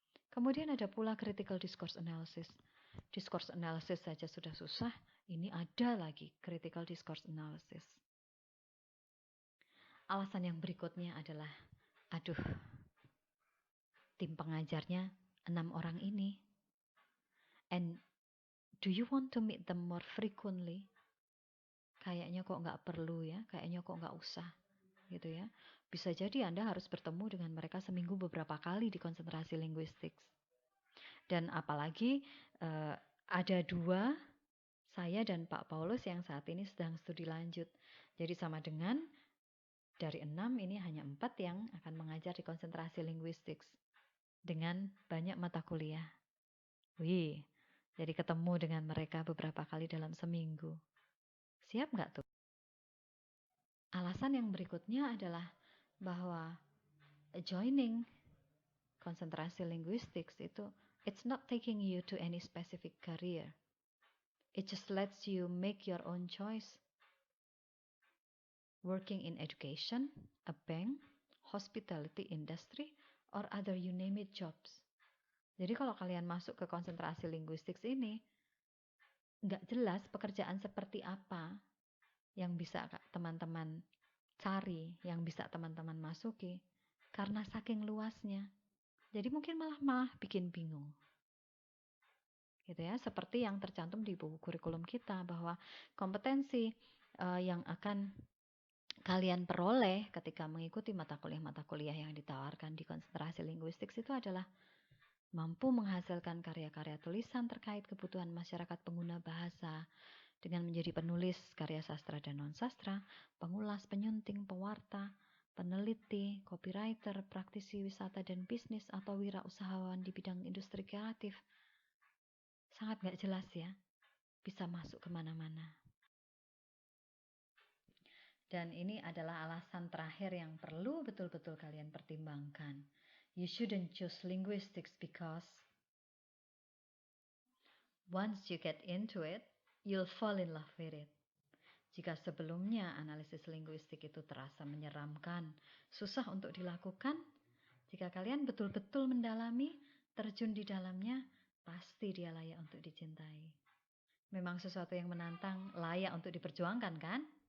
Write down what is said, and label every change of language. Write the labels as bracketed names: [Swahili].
[Indonesian] Kemudian ada pula critical discourse analysis. Discourse analysis saja sudah susah, ini ada lagi critical discourse analysis. Alasan yang berikutnya adalah, aduh, tim pengajarnya 6 orang ini. [English] And do you want to meet them more frequently? [Indonesian] Kayaknya kok nggak perlu ya, kayaknya kok nggak usah gitu ya. Bisa jadi Anda harus bertemu dengan mereka seminggu beberapa kali di konsentrasi linguistik. Dan apalagi ada 2, saya dan Pak Paulus yang saat ini sedang studi lanjut. Jadi sama dengan dari 6 ini hanya 4 yang akan mengajar di konsentrasi linguistik dengan banyak mata kuliah. Wih, jadi ketemu dengan mereka beberapa kali dalam seminggu. Siap nggak tuh? Alasan yang berikutnya adalah bahwa joining konsentrasi linguistik itu [English] it's not taking you to any specific career. It just lets you make your own choice. Working in education, a bank, hospitality industry, or other you name it jobs. [Indonesian] Jadi kalau kalian masuk ke konsentrasi linguistik ini, nggak jelas pekerjaan seperti apa yang bisa teman-teman cari, yang bisa teman-teman masuki, karena saking luasnya. Jadi mungkin malah bikin bingung. Gitu ya, seperti yang tercantum di buku kurikulum kita, bahwa kompetensi yang akan kalian peroleh ketika mengikuti mata kuliah yang ditawarkan di konsentrasi linguistik itu adalah mampu menghasilkan karya-karya tulisan terkait kebutuhan masyarakat pengguna bahasa dengan menjadi penulis karya sastra dan non-sastra, pengulas, penyunting, pewarta, peneliti, copywriter, praktisi wisata dan bisnis, atau wirausahawan di bidang industri kreatif. Sangat gak jelas ya, bisa masuk kemana-mana. Dan ini adalah alasan terakhir yang perlu betul-betul kalian pertimbangkan. [English] You shouldn't choose linguistics because once you get into it, you'll fall in love with it. [Indonesian] Jika sebelumnya analisis linguistik itu terasa menyeramkan, susah untuk dilakukan, jika kalian betul-betul mendalami, terjun di dalamnya, pasti dia layak untuk dicintai. Memang sesuatu yang menantang, layak untuk diperjuangkan kan?